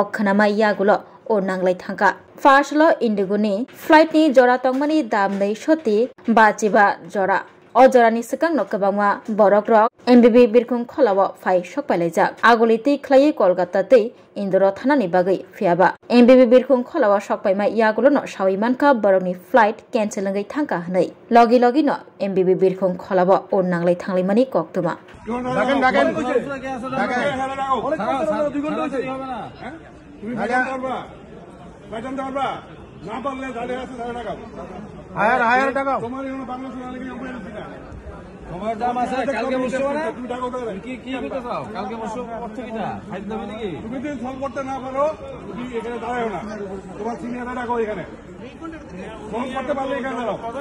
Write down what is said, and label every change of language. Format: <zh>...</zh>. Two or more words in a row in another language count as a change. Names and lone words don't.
<trp>khanama yagulo o nanglai thangka firstlo Indigoni flight ni jora tongmani dam nei soti bachiba jora o jorani sekang no kabangma borok rok MBB birkhong kholabo phai sokpailai agoliti khlai Kolkata tei Indoro thanani bagai phiaba MBB birkhong kholabo sokpaima yagulo no sawimanka borokni</trp> <en>flight cancel</en> <trp>ngai thangka hanai logi no MBB birkhong kholabo o nanglai thanglai mani koktuma</trp> <bn>তোমার দাম আছে কালকে বসছো না কি করতে চাও কালকে বসছো অর্থ কিটা খাইতে দেবে নাকি তুমি যদি ফোন করতে না পারো তুমি এখানে দাঁড়াও না তোমার সিনিয়ররা ডাকো এখানে ফোন করতে পারলে এখানে দাঁড়াও</bn>